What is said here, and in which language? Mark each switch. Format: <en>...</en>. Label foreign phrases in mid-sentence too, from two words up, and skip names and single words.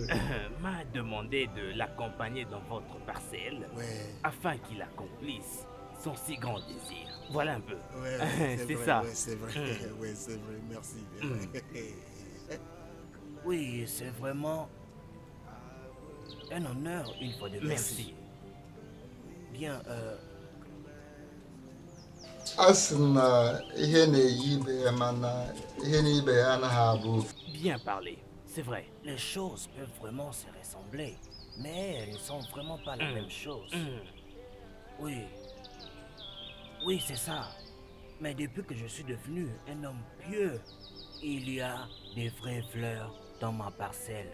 <fr>m'a demandé de l'accompagner dans votre parcelle afin qu'il accomplisse son si grand désir. Voilà un peu. C'est vrai, ça. Ouais, c'est vrai. Ouais, c'est vrai. Merci. Oui, c'est vraiment un honneur une fois de plus. Merci. Bien,</fr> <ig>Asị na ihe na-eyi ibe ya mana ihe n'ibe ya anaghị abụ.</ig> <fr>Bien parlé, c'est vrai. les choses peuvent vraiment se ressembler, mais elles ne sont vraiment pas la même chose. Oui. Oui, c'est ça. Mais depuis que je suis devenu un homme pieux, il y a des vraies fleurs dans ma parcelle.</fr>